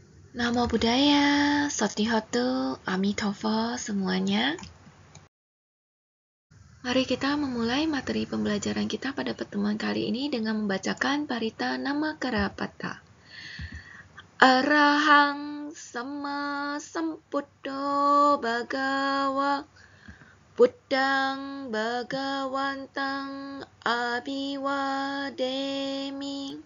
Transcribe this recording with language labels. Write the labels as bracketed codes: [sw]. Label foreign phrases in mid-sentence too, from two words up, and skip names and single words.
[pi] Namo Buddhaya, Sottihotu, [id] Amitabha semuanya. Mari kita memulai materi pembelajaran kita pada pertemuan kali ini dengan membacakan Parita Namakarapata. [pi] Arahang Sama Sambuddho Bhagawa Buddhang Bhagawantang Abhiwademi.